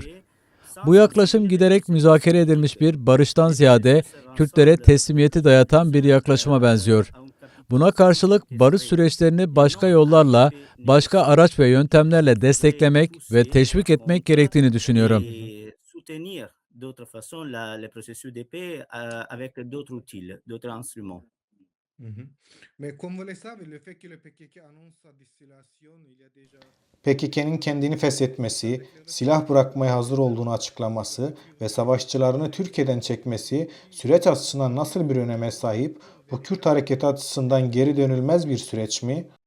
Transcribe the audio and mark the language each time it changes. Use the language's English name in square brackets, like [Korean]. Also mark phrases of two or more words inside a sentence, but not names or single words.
[Turkish] Bu yaklaşım giderek müzakere edilmiş bir barıştan ziyade Kürtlere teslimiyeti dayatan bir yaklaşıma benziyor. Buna karşılık barış süreçlerini başka yollarla, başka araç ve yöntemlerle desteklemek ve teşvik etmek gerektiğini düşünüyorum. [French] soutenir d'autres façons le processus de paix avec d'autres outils, d'autres instruments. [Turkish] PKK'nın kendini feshetmesi, silah bırakmaya hazır olduğunu açıklaması ve savaşçılarını Türkiye'den çekmesi süreç açısından nasıl bir öneme sahip? Bu Kürt hareketi açısından geri dönülmez bir süreç mi?